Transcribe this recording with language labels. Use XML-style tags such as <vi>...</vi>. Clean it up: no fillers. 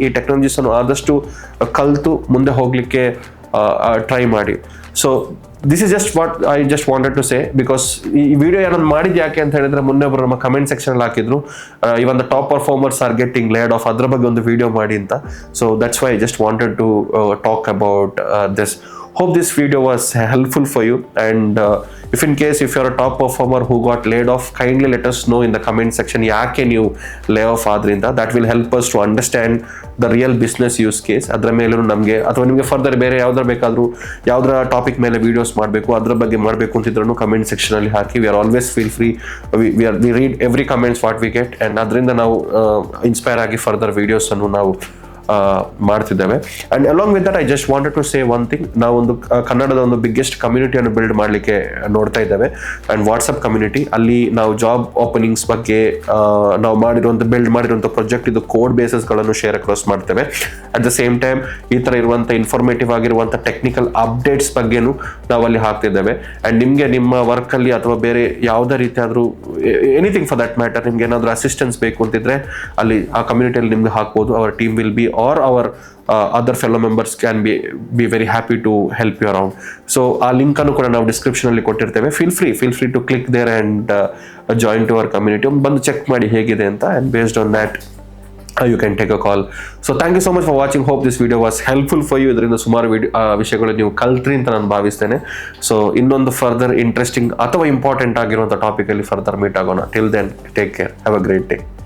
<kn>ಈ ಟೆಕ್ನಾಲಜೀಸ್ ಅನ್ನು ಆದಷ್ಟು ಕಲಿತು ಮುಂದೆ ಹೋಗಲಿಕ್ಕೆ ಟ್ರೈ ಮಾಡಿ. So</kn> <en>This is just what I just wanted to say.</en> <kn>Because ಈ ವಿಡಿಯೋ ಏನಾದ್ರು ಮಾಡಿದ್ದು ಯಾಕೆ ಅಂತ ಹೇಳಿದ್ರೆ, ಮೊನ್ನೆ ಒಬ್ಬರು ನಮ್ಮ ಕಮೆಂಟ್ ಸೆಕ್ಷನ್ ಹಾಕಿದ್ರು,</kn> <en>even the top performers are getting laid off,</en> <kn>ಅದ್ರ ಬಗ್ಗೆ ಒಂದು ವಿಡಿಯೋ ಮಾಡಿ ಅಂತ.</kn> <en>So that's why I just wanted to talk about this. Hope this video was helpful for you, and if in case if you're a top performer who got laid off, kindly let us know in the comment section</en> <kn>yaake ನೀವು lay off ಆದ್ರಿಂದ.</kn> <en>that will help us to understand the real business use case.</en> <kn>ಅದರ ಮೇಲೂ ನಮಗೆ ಅಥವಾ ನಿಮಗೆ further ಬೇರೆ ಯಾವ್ದಾರ ಬೇಕಾದರೂ ಯಾವ್ದಾರ ಟಾಪಿಕ್ ಮೇಲೆ ವಿಡಿಯೋಸ್ ಮಾಡಬೇಕು, ಅದ್ರ ಬಗ್ಗೆ ಮಾಡಬೇಕು ಅಂತಿದ್ರು ಕಮೆಂಟ್ ಸೆಕ್ಷನ್ ಅಲ್ಲಿ ಹಾಕಿ.</kn> <en>we are always feel free, we read every comments what we get, and</en> <kn>ಅದರಿಂದ ನಾವು ಇನ್ಸ್ಪೈರ್ ಆಗಿ ಫರ್ದರ್ ವಿಡಿಯೋಸ್ ಅನ್ನು ನಾವು ಮಾಡ್ತಿದ್ದೇವೆ.</kn> <en>And along with that I just wanted to say one thing.</en> <kn>ನಾವೊಂದು ಕನ್ನಡದ ಒಂದು ಬಿಗ್ಗೆಸ್ಟ್ ಕಮ್ಯುನಿಟಿಯನ್ನು ಬಿಲ್ಡ್ ಮಾಡಲಿಕ್ಕೆ ನೋಡ್ತಾ ಇದ್ದೇವೆ. ಅಂಡ್ ವಾಟ್ಸಪ್ ಕಮ್ಯುನಿಟಿ, ಅಲ್ಲಿ ನಾವು ಜಾಬ್ ಓಪನಿಂಗ್ಸ್ ಬಗ್ಗೆ ನಾವು ಬಿಲ್ಡ್ ಮಾಡಿರುವಂಥ ಪ್ರಾಜೆಕ್ಟ್ ಇದು ಕೋಡ್ ಬೇಸಸ್ಗಳನ್ನು ಶೇರ್ ಅಕ್ರಾಸ್ ಮಾಡ್ತೇವೆ. ಅಟ್ ದ ಸೇಮ್ ಟೈಮ್ ಈ ಥರ ಇರುವಂಥ ಇನ್ಫಾರ್ಮೇಟಿವ್ ಆಗಿರುವಂಥ ಟೆಕ್ನಿಕಲ್ ಅಪ್ಡೇಟ್ಸ್ ಬಗ್ಗೆನೂ ನಾವು ಅಲ್ಲಿ ಹಾಕ್ತಿದ್ದೇವೆ. ಆ್ಯಂಡ್ ನಿಮಗೆ ನಿಮ್ಮ ವರ್ಕಲ್ಲಿ ಅಥವಾ ಬೇರೆ ಯಾವುದೇ ರೀತಿ ಆದರೂ</kn> <en>anything for that matter</en> <kn>ನಿಮ್ಗೆ ಏನಾದರೂ ಅಸಿಸ್ಟೆನ್ಸ್ ಬೇಕು ಅಂತಿದ್ರೆ ಅಲ್ಲಿ ಆ ಕಮ್ಯುನಿಟಿಯಲ್ಲಿ ನಿಮ್ಗೆ ಹಾಕ್ಬೋದು.</kn> <en>Our team will be or our other fellow members can be very happy to help you around.</en> <kn>So ಆ ಲಿಂಕ್ ಅನ್ನು ಕೂಡ ನಾವು ಡಿಸ್ಕ್ರಿಪ್ಷನ್ ಅಲ್ಲಿ ಕೊಟ್ಟಿರ್ತೇವೆ.</kn> <en>feel free to click there and join to our community.</en> <kn>ಬಂದು ಚೆಕ್ ಮಾಡಿ ಹೇಗಿದೆ ಅಂತ,</kn> <en>and based on that you can take a call. So thank you so much for watching. Hope this video was helpful for you.</en> <kn>ಇದರಿಂದ ಸುಮಾರು ವಿಷಯಗಳು ನೀವು ಕಲ್ತ್ರಿ ಅಂತ ನಾನು ಭಾವಿಸ್ತೇನೆ. ಸೊ ಇನ್ನೊಂದು ಫರ್ದರ್ ಇಂಟ್ರೆಸ್ಟಿಂಗ್ ಅಥವಾ ಇಂಪಾರ್ಟೆಂಟ್ ಆಗಿರುವಂಥ ಟಾಪಿಕ್ ಅಲ್ಲಿ ಫರ್ದರ್ ಮೀಟ್ ಆಗೋಣ.</kn> <en>Till then take care, have a great day.</en>